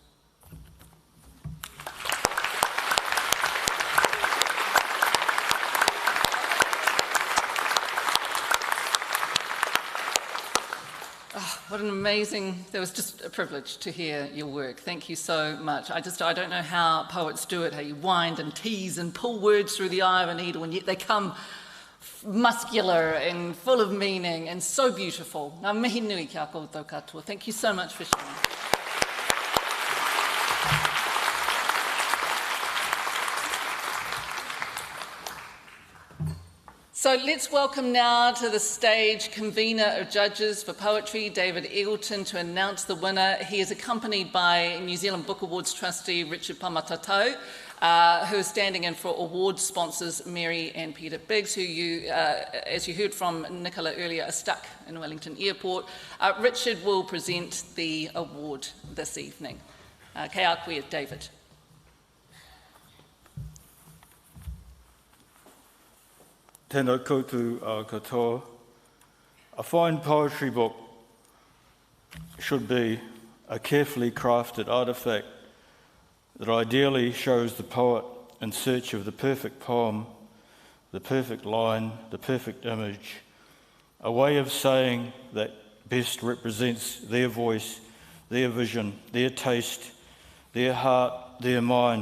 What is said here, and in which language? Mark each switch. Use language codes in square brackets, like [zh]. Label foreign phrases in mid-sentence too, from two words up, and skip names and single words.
[en] Oh, what an amazing, it was just a privilege to hear your work. Thank you so much. I don't know how poets do it, how you wind and tease and pull words through the eye of a needle, and yet they come muscular and full of meaning and so beautiful. [mi] Ngā mihi nui kia koutou katoa. [en] Thank you so much for sharing. So let's welcome now to the stage convener of judges for poetry, David Eggleton, to announce the winner. He is accompanied by New Zealand Book Awards trustee Richard Mātātuhi, who is standing in for award sponsors Mary and Peter Biggs, who you, as you heard from Nicola earlier, are stuck in Wellington Airport. Richard will present the award this evening. [mi] Kei a koe, David. Tēnā koutou katoa. [en] A fine poetry book should be a carefully crafted artefact that ideally shows the poet in search of the perfect poem, the perfect line, the perfect image, a way of saying that best represents their voice, their vision, their taste, their heart, their mind.